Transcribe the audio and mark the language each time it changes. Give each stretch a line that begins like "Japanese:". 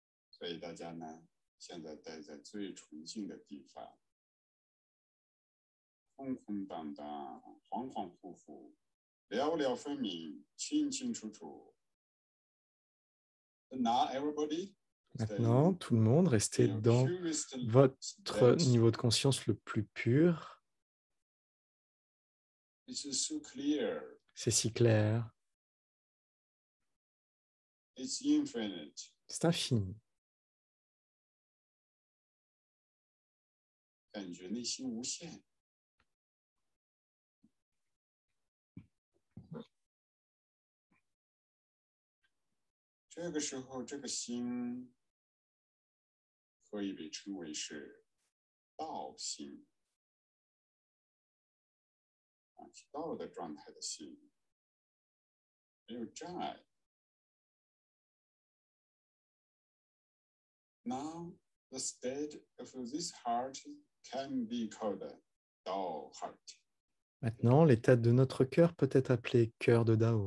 Chinese: 所以大家呢，现在待在最纯净的地方，空空荡荡，恍恍惚惚，寥寥分明，清清楚楚。
English: Now everybody.
French: Maintenant, tout le monde, restez dans votre niveau de conscience le plus pur. C'est si clair. C'est infini.
Chinese: 感觉内心无限。这个时候，这个心可以被称为是道心，道的状态的心，没有障碍。
English: Now, the state of this heart can be called Dao heart.
French: Maintenant, l'état de notre cœur peut être appelé cœur de Dao,